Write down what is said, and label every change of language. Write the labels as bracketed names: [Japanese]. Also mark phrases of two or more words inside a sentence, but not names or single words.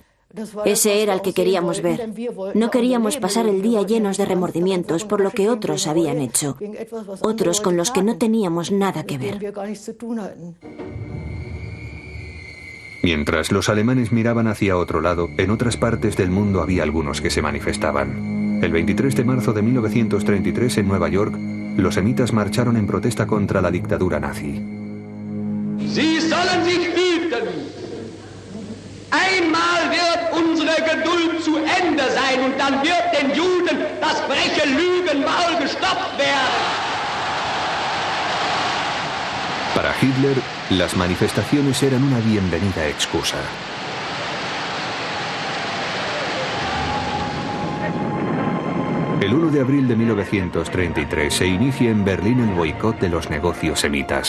[Spanish] Ese era el que queríamos ver. No queríamos pasar el día llenos de remordimientos por lo que otros habían hecho, otros con los que no teníamos nada que ver. Mientras los alemanes miraban hacia otro lado, en otras partes del mundo había algunos que se manifestaban. El 23 de marzo de 1933, en Nueva York, los semitas marcharon en protesta contra la dictadura nazi. [German] Sie sollen sich hüten. Einmal wird unsere Geduld zu Ende sein und dann wird den Juden das freche Lügenmaul gestopft werden. [Spanish] Para Hitler, las manifestaciones eran una bienvenida excusa. El 1 de abril de 1933 se inicia en Berlín el boicot de los negocios semitas.